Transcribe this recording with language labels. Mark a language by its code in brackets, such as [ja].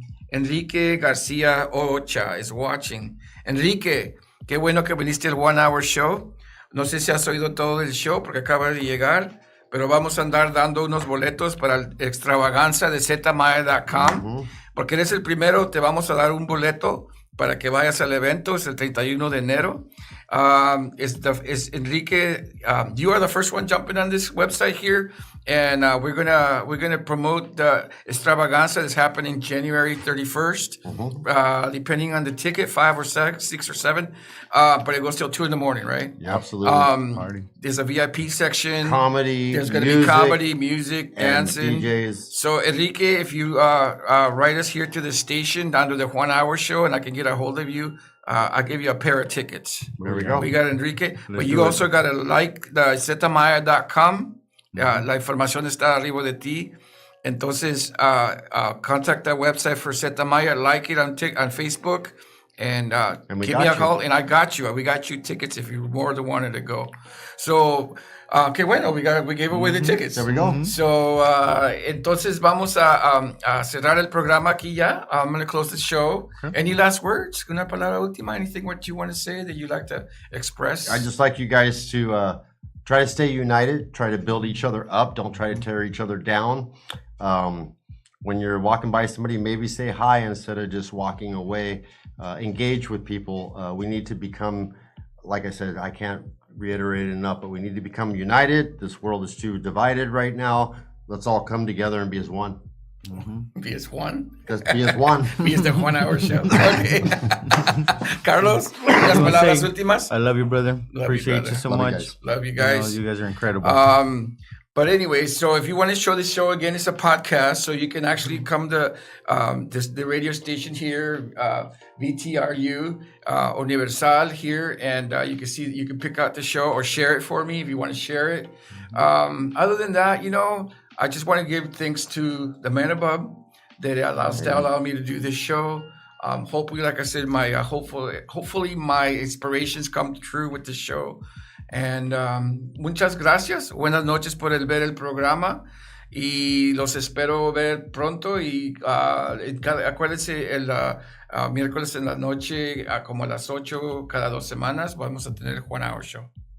[en] Enrique Garcia Ocha is watching. [es] Enrique, qué bueno que viniste al 1 Hour Show. No sé si has oído todo el show porque acaba de llegar, pero vamos a andar dando unos boletos para el Xtravaganza de ZetaMaya.com. Porque eres el primero, te vamos a dar un boleto para que vayas al evento. Es el 31 de enero. [en] Is Enrique, you are the first one jumping on this website here, and we're gonna promote the Xtravaganza that's happening January 31st, depending on the ticket, 5 or 6 or 7, but it goes till 2 in the morning, right? Yeah, absolutely. There's a VIP section. Comedy, There's going to be music, comedy, music, and dancing. DJs. So, Enrique, if you write us here to the station under the 1 Hour Show and I can get a hold of you, I'll give you a pair of tickets. There we go. We got Enrique. But you also got to like the ZetaMaya.com. [es] La información está arriba de ti. Entonces, [en] contact that website for ZetaMaya. Like it on Facebook. And we give me got a call. you. And I got you. We got you tickets if you more than wanted to go. So, [es] que bueno, [en] we gave away the tickets. There we go. [es] So, entonces vamos a cerrar el programa aquí ya. [en] I'm going to close the show. Okay. Any last words? [es] Una palabra última? [en] Anything what you want to say that you like to express? I'd just like you guys to try to stay united, try to build each other up. Don't try to tear each other down. When you're walking by somebody, maybe say hi instead of just walking away. Engage with people. We need to become, like I said, I can't reiterate it enough, but we need to become united. This world is too divided right now. Let's all come together and be as one. Be as one? Just be as one. Be as the 1 Hour Show. Okay. [es] Carlos, las palabras últimas. [en] I love you, brother. Love Appreciate you, you so Love you much. guys. Love you guys. You guys are incredible. But anyway, so if you want to show this show again, it's a podcast, so you can actually come to the radio station here, VTRU, Universal here, and you can pick out the show or share it for me if you want to share it. Other than that, I just want to give thanks to the man above that allowed me to do this show. Hopefully, like I said, hopefully my inspirations come true with the show. And [es] muchas gracias. Buenas noches por ver el programa. Y los espero ver pronto. Y acuérdense, el miércoles en la noche, como a las 8, cada 2 semanas, vamos a tener el Juan Hour Show.